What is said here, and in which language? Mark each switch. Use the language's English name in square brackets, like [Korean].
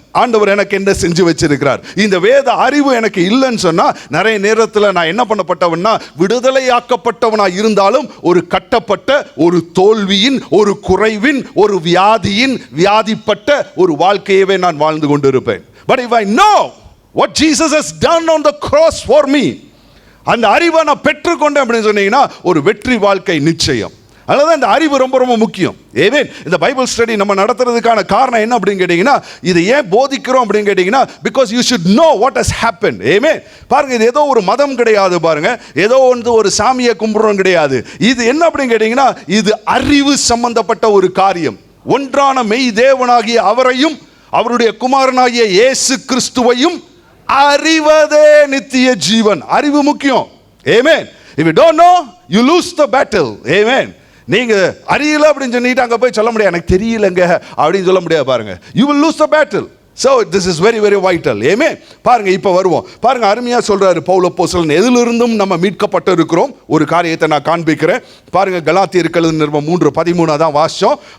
[Tamil] ஆண்டவர் எனக்கு என்ன செஞ்சு வச்சிருக்கிறார். இந்த வேத அறிவு எனக்கு இல்லைன்னு சொன்னா, நிறைய நேரத்தில் நான் என்ன பண்ணப்பட்டவனா, விடுதலையாக்கப்பட்டவனா இருந்தாலும் ஒரு கட்டப்பட்ட, ஒரு தோல்வியின், ஒரு குறைவின், ஒரு வியாதியின், வியாதிப்பட்ட ஒரு வாழ்க்கையவே நான் வாழ்ந்து கொண்டிருப்பேன். [English] But if I know what Jesus has done on the cross for me, [Tamil] அந்த அறிவை நான் பெற்றுக்கொண்டேன் அப்படின்னு சொன்னீங்கன்னா ஒரு வெற்றி வாழ்க்கை நிச்சயம். அதனால இந்த அறிவு ரொம்ப ரொம்ப முக்கியம். ஏவே இந்த பைபிள் ஸ்டடி நம்ம நடத்துறதுக்கான காரணம் என்ன அப்படின்னு கேட்டீங்கன்னா, இதை ஏன் போதிக்கிறோம் அப்படின்னு கேட்டீங்கன்னா, [English] Because you should know what has happen. [Tamil] ஏமே பாருங்க, இது ஏதோ ஒரு மதம் கிடையாது, பாருங்க ஏதோ வந்து ஒரு சாமியை கும்பிடுறோம் கிடையாது. இது என்ன அப்படின்னு கேட்டீங்கன்னா, இது அறிவு சம்பந்தப்பட்ட ஒரு காரியம். ஒன்றான மெய் தேவனாகிய அவரையும் அவருடைய குமாரனாகிய இயேசு கிறிஸ்துவையும் அறிவதே நித்திய ஜீவன். அறிவு முக்கியம். ஆமென். [English] If you don't know, you lose the battle. Amen. [Tamil] நீங்க அறியல அப்படின்னு சொல்லிட்டு அங்க போய் சொல்ல முடியாது, எனக்கு தெரியலங்க அப்படின்னு சொல்ல முடியாது. [English] பாருங்க, you will lose the battle. So this is very very vital. [Tamil] Amen. பாருங்க, இப்ப வருவோம். பாருங்க, அருமையா சொல்றாரு பவுல் அப்போஸ்தலன், எதிலிருந்தும் நம்ம மீட்கப்பட்டு இருக்கிறோம். ஒரு காரியத்தை நான் காண்பிக்கிறேன். பாருங்க, கலாத்தியர் எழுதின நிருபம் 3:13 தான் வாசிச்சோம்.